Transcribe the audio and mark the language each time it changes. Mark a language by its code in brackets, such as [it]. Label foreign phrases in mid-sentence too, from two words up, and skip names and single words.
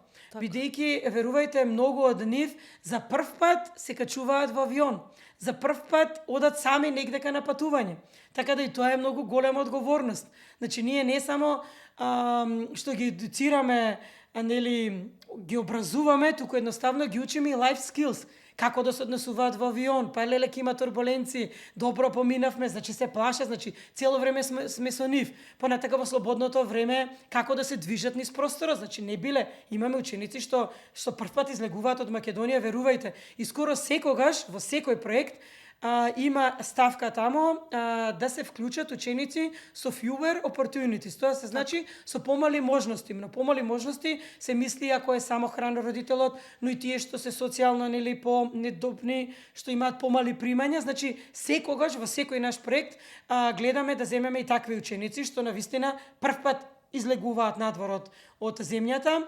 [mk] Бидејќи, верувајте, многу од нив за прв пат се качуваат во авион. За прв пат одат сами негдека на патување. Така да и тоа е многу голема одговорност. Значи, ние не само што ги едуцираме, нели, ги образуваме, туку едноставно ги учиме и [en] life skills. [mk] Како да се однесуваат во авион, па леле ќе има турбуленции, добро поминавме, значи се плашат, значи цело време сме со нив. Понатака во слободното време како да се движат низ просторот, значи не биле, имаме ученици што прв пат излегуваат од Македонија, верувајте. И скоро секогаш во секој проект има ставка тамо да се вклучат ученици со [en] fewer opportunities. [mk] Тоа се значи со помали можности. На помали можности се мисли ако е самохран родителот, но и тие што се социјално нели по-недобни, што имаат помали примања. Значи секогаш во секој наш проект гледаме да земеме и такви ученици што навистина прв пат излегуваат надвор од земјата.